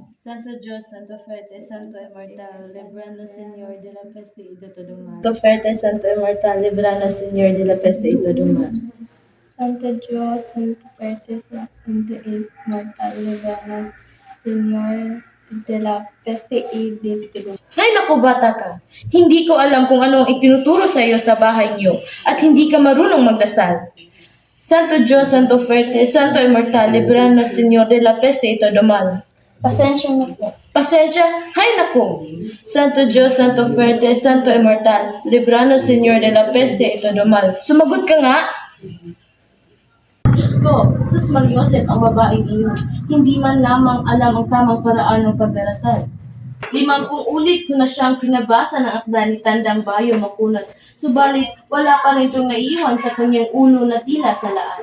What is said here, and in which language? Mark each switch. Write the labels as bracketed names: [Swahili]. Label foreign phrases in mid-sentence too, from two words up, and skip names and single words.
[Spanish] Santo Dios, Santo Fuerte, Santo Immortal, libranos Señor de la peste y de todo mal. Santo fuerte, Santo inmortal, líbranos, Señor, de la peste y todo mal. Santo Dios, Santo fuerte, Santo inmortal, líbranos, Señor, de la peste y de todo. [Filipino] Ay naku bata ka, hindi ko alam kung ano ang itinuturo sa iyo sa bahay niyo at hindi ka marunong magdasal. [Spanish] Santo Dios, Santo Fuerte, Santo Immortal, libranos Señor de la peste y todo mal. [Filipino] Pasensya na po. Pasensya? Hay naku! [Spanish] Santo Dios, Santo Fuerte, Santo Immortal, libranos Señor de la peste y todo mal. [Filipino] Sumagot ka nga! Diyos ko, sus Mariosep ang babaeng iyon. Hindi man lamang alam ang tamang paraan ng pagdarasal. 50 ulit ko na siyang pinabasa ng akda ni Tandang Bayo Makunat. Subalit, wala pa rin itong naiiwan sa kanyang ulo na tila salaan.